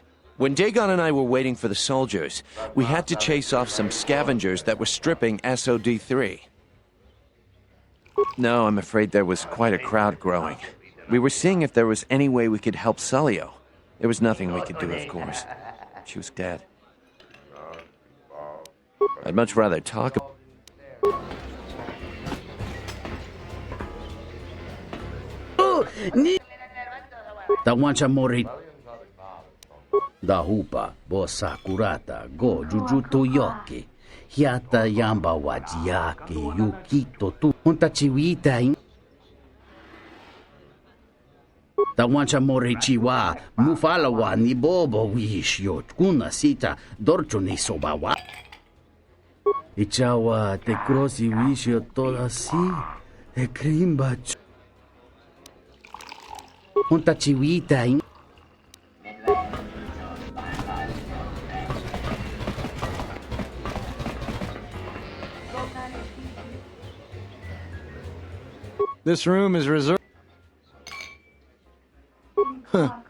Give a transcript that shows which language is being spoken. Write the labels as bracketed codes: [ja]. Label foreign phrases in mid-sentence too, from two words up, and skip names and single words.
[en] When Dagon and I were waiting for the soldiers, we had to chase off some scavengers that were stripping SOD-3. No, I'm afraid there was quite a crowd growing. We were seeing if there was any way we could help Salio. There was nothing we could do, of course. She was dead. I'd much rather talk about... Tawancha mori da hupa bosa kurata go jujuto yoki hiata yamba wajiaki yukito tu hunta chiwita in Tawancha mori chiwa mufala wa ni bobo wish yo kuna sita dorcho ni sobawa Ichawa te crosi wish yo toda si e krimba Hunta chiwita in This room is reserved. Huh.